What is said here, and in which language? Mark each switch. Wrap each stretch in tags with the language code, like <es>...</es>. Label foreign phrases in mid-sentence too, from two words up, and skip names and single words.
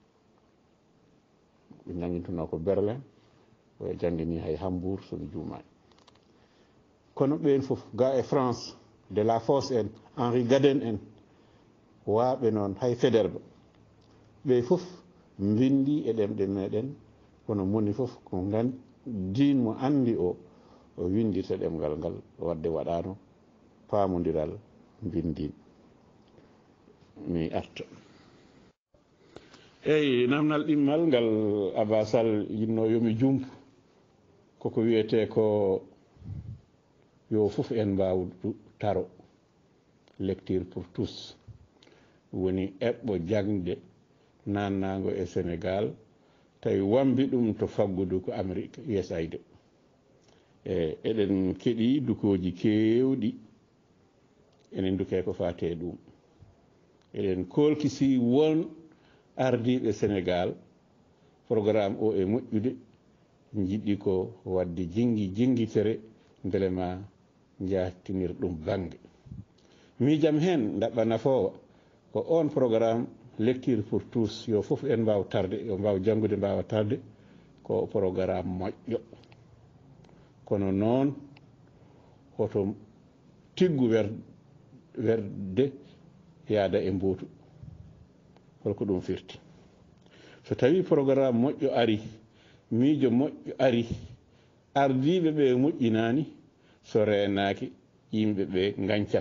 <ff>ɓe nangintuno ko Berlin oye jangini hay Hambourg somi juumani kono ɓen fof ga e France de la Fosse en Henri Gaden en waaɓe noon hay Faidherbe ɓe fof mbindi e ɗemɗe meɗen kono moni fof ko din mo andi o windirta ɗemgal ngal wadde waɗano pamodiral mbindin mi arta eyyi namdal ɗimmal ngal abasal yinno yomi jumpu koko wiyete ko yo fof en mbaw taro lecture pour tous woni eɓɓo jangde nannago e Sénégal tawi wambi ɗum to faggudu ko Amérique USAID eɗen keeɗi dukoji kewɗi enen duke ko fate ɗum eɗen kolkisi won ardiɓe Sénégal programme o e moƴƴude jiɗɗi ko wadde jinguitere beelema jattinir ɗum banggue miijam hen daɓɓa nafowa ko on programme lecture pour tous yo fof en mbaw tarde yo mbaw janggude mbawa tarde ko programme moƴƴo kono noon hoto tiggu werde yaada e mbuutu holko ɗum firti so tawi programme moƴƴo ari miijo moƴƴo ari ardiɓe ɓe moƴƴinani so renaki yimɓe ɓe gancat</ff>